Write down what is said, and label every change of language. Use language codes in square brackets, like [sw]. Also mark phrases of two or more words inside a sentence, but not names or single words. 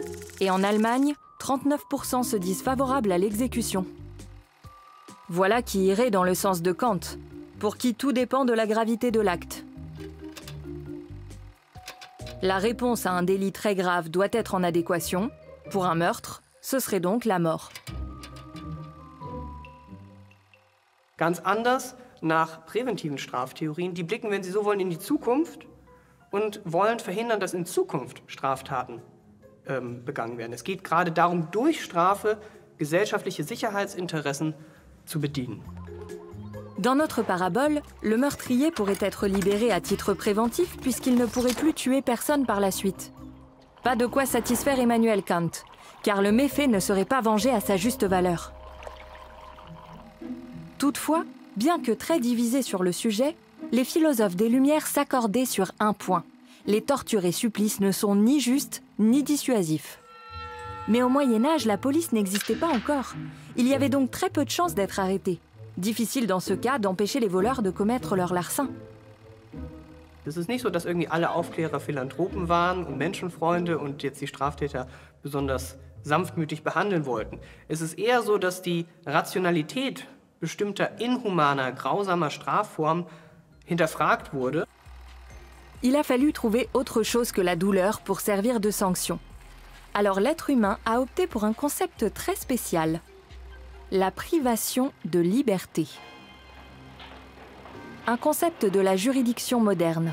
[fr] Et en Allemagne, 39% se disent favorables à l'exécution. Voilà qui irait dans le sens de Kant, pour qui tout dépend de la gravité de l'acte. La réponse à un délit très grave doit être en adéquation. Pour un meurtre, ce serait donc la mort. [de] Ganz anders nach präventiven Straftheorien, die blicken, wenn Sie so wollen, in die Zukunft und wollen verhindern, dass in Zukunft Straftaten begangen werden. Es geht gerade darum, durch Strafe gesellschaftliche Sicherheitsinteressen zu bedienen. [fr] Dans notre parabole, le meurtrier pourrait être libéré à titre préventif puisqu'il ne pourrait plus tuer personne par la suite. Pas de quoi satisfaire Emmanuel Kant, car le méfait ne serait pas vengé à sa juste valeur. Toutefois, bien que très divisés sur le sujet, les philosophes des Lumières s'accordaient sur un point. Les tortures et supplices ne sont ni justes ni dissuasifs. Mais au Moyen-Âge, la police n'existait pas encore. Il y avait donc très peu de chances d'être arrêté. Difficile dans ce cas d'empêcher les voleurs de commettre leur larcin. [de] Es ist nicht so, dass irgendwie alle Aufklärer Philanthropen waren und Menschenfreunde und jetzt die Straftäter besonders sanftmütig behandeln wollten. Es ist eher so, dass die Rationalität bestimmter inhumaner, grausamer Strafformen hinterfragt wurde. [fr] Il a fallu trouver autre chose que la douleur pour servir de sanction. Alors l'être humain a opté pour un concept très spécial. La privation de liberté. Un concept de la juridiction moderne.